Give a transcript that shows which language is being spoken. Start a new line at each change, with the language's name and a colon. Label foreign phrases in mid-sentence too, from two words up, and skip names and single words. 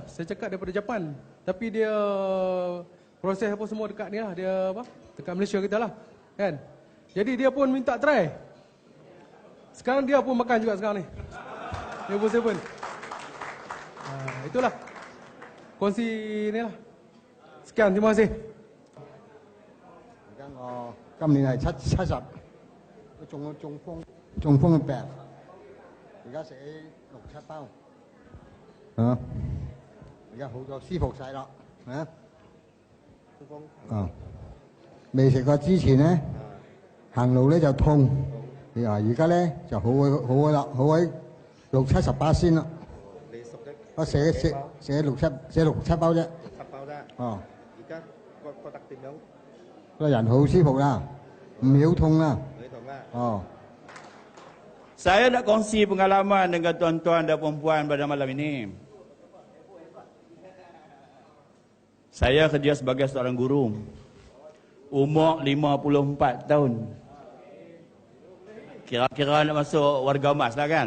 Malay: Saya cakap daripada Japan. Tapi dia proses apa semua dekat ni lah, dia apa? Dekat Malaysia kita lah, kan? Jadi dia pun minta try. Sekarang dia pun makan juga sekarang ni Evo 7. Itulah kongsi ni lah. Sekian, terima kasih.
Cantonese: 我今年係70，都中咗中風嘅病，而家食6-7包，而家好咗，舒服晒啦，未食過之前咧，行路咧就痛，而家咧就好咗啦，好喺60-70%先啦。你食得我食6-7包啫。 7包啫。而家覺得點樣？個人好舒服啦，唔曉痛啦。你同啊？
Malay: Saya nak kongsi pengalaman dengan tuan-tuan dan puan-puan pada malam ini. Saya kerja sebagai seorang guru. Umur 54 tahun. Kira-kira nak masuk warga emas lah kan?